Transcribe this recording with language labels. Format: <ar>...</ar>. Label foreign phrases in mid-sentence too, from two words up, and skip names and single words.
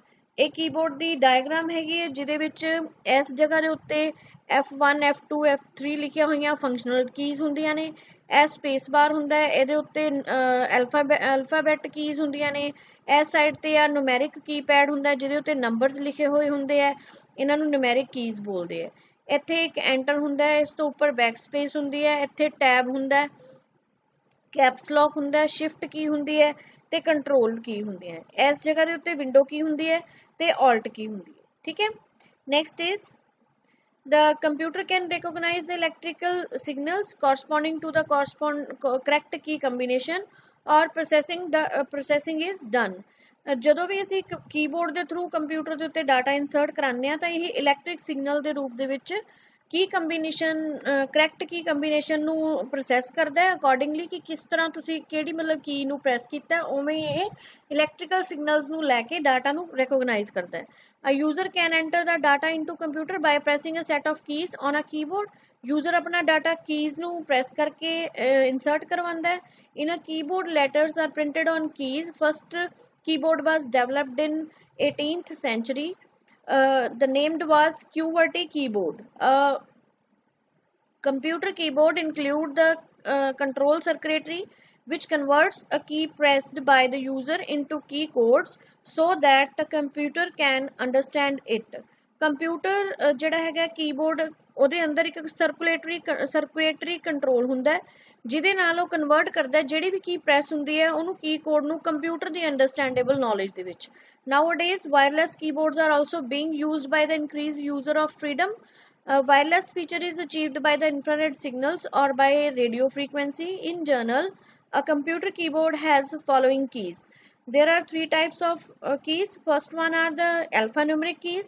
<pa>ਇਹ ਕੀਬੋਰਡ ਦੀ ਡਾਇਗਰਾਮ ਹੈਗੀ ਹੈ ਜਿਹਦੇ ਵਿੱਚ ਇਸ ਜਗ੍ਹਾ ਦੇ ਉੱਤੇ F1, F2, F3 ਲਿਖੀਆਂ ਹੋਈਆਂ</pa> <en>functional keys</en> <pa>ਹੁੰਦੀਆਂ ਨੇ। ਇਹ</pa> <en>space bar</en> <pa>ਹੁੰਦਾ ਹੈ, ਇਹਦੇ ਉੱਤੇ</pa> <en>alphabet keys</en> <pa>ਹੁੰਦੀਆਂ ਨੇ। ਇਸ ਸਾਈਡ ਤੇ ਆ</pa> <en>numeric keypad</en> <pa>ਹੁੰਦਾ ਜਿਹਦੇ ਉੱਤੇ ਨੰਬਰਸ ਲਿਖੇ ਹੋਏ ਹੁੰਦੇ ਆ, ਇਹਨਾਂ ਨੂੰ</pa> <en>numeric keys</en> <pa>ਬੋਲਦੇ ਆ। ਇੱਥੇ ਇੱਕ ਐਂਟਰ ਹੁੰਦਾ ਹੈ, ਇਸ ਤੋਂ ਉੱਪਰ</pa> <en>back space</en> <pa>ਹੁੰਦੀ ਹੈ, ਇੱਥੇ ਟੈਬ ਹੁੰਦਾ,</pa> <en>caps lock</en> <pa>ਹੁੰਦਾ,</pa> <en>shift key</en> <pa>ਹੁੰਦੀ ਹੈ ਤੇ</pa> <en>control key</en> <pa>ਹੁੰਦੀ ਹੈ। ਇਸ ਜਗ੍ਹਾ ਦੇ ਉੱਤੇ</pa> <en>window key</en> <pa>ਹੁੰਦੀ ਹੈ ਤੇ</pa> <en>alt key</en> <pa>ਹੁੰਦੀ ਹੈ। ਠੀਕ ਹੈ।</pa> <en>next is the computer can recognize the electrical signals corresponding to the correct key combination or processing is done.</en> <pa>ਜਦੋਂ ਵੀ ਅਸੀਂ ਕੀਬੋਰਡ ਦੇ ਥਰੂ ਕੰਪਿਊਟਰ ਦੇ ਉੱਤੇ</pa> <en>data insert</en> <pa>ਕਰਾਉਂਦੇ ਆ ਤਾਂ ਇਹ</pa> <en>electric signal</en> <pa>ਦੇ ਰੂਪ ਦੇ ਵਿੱਚ</pa> <en>key combination correct key combination</en> <pa>ਨੂੰ ਪ੍ਰੋਸੈਸ ਕਰਦਾ ਹੈ ਅਕੋਰਡਿੰਗਲੀ ਕਿ ਕਿਸ ਤਰ੍ਹਾਂ ਤੁਸੀਂ ਕਿਹੜੀ ਮਤਲਬ ਕੀ ਨੂੰ ਪ੍ਰੈਸ ਕੀਤਾ, ਉਵੇਂ ਇਹ</pa> <en>electrical signals</en> <pa>ਨੂੰ ਲੈ ਕੇ ਡਾਟਾ ਨੂੰ ਰੈਕੋਗਨਾਈਜ਼ ਕਰਦਾ ਹੈ।</pa> <en>A user can enter the data into computer by pressing a set of keys on a keyboard.</en> <pa>User अपना</pa> <en>data keys</en> <pa>ਨੂੰ press ਕਰਕੇ insert ਕਰਵਾਉਂਦਾ ਹੈ।</pa> <en>In a keyboard, letters are printed on keys. First keyboard was developed in 18th century. The named was QWERTY keyboard. Computer keyboard include the control circuitry which converts a key pressed by the user into key codes so that the computer can understand it.</en> <pa>ਕੰਪਿਊਟਰ ਜਿਹੜਾ ਹੈਗਾ ਕੀਬੋਰਡ ਉਹਦੇ ਅੰਦਰ ਇੱਕ</pa> <en>circulatory control</en> <pa>ਹੁੰਦਾ ਹੈ ਜਿਹਦੇ ਨਾਲ ਉਹ ਕਨਵਰਟ ਕਰਦਾ ਜਿਹੜੀ ਵੀ</pa> <en>key press</en> <pa>ਹੁੰਦੀ ਹੈ ਉਹਨੂੰ</pa> <en>key code</en> <pa>ਨੂੰ ਕੰਪਿਊਟਰ ਦੀ</pa> <en>understandable knowledge</en> <pa>ਦੇ ਵਿੱਚ।</pa> <en>Nowadays wireless keyboards are also being used by the increased user of freedom. Wireless feature is achieved by the infrared signals or by radio frequency. In general, a computer keyboard has following keys. There are three types of keys. First one are the alphanumeric keys.</en>